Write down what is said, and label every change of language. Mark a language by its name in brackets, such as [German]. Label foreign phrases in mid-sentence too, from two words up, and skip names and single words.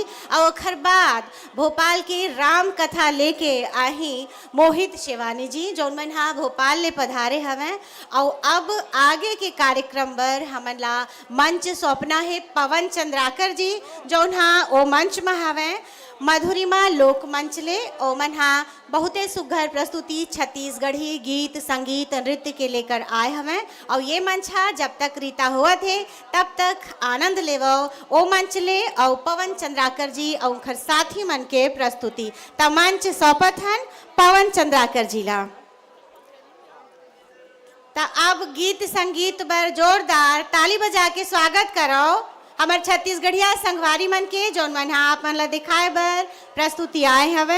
[Chhattisgarhi] और ओखर बाद भोपाल के राम कथा लेके आही मोहित शिवानी जी, जौन मन हाँ भोपाल ले पधारे हवें। और अब आगे के कार्यक्रम पर हमन ला मंच सौंपना है पवन चंद्राकर जी, जौन हाँ ओ मंच में हवें। मधुरिमा लोक मंच ले ओमन हा बहुते सुघर प्रस्तुति छत्तीसगढ़ी गीत संगीत नृत्य के लेकर आए हमें और ये मंच हा जब तक रीता हुआ थे तब तक आनंद लेवो ओ मंच ले और पवन चंद्राकर जी और उनकर साथी मन के प्रस्तुति त मंच सौंपत हन पवन चंद्राकर जी ला। त अब गीत संगीत बर जोरदार ताली बजा के स्वागत करो हमार छत्तीसगढ़िया संगवारी मन के जौन मन आप मन ला दिखाए बर प्रस्तुति आए हवे।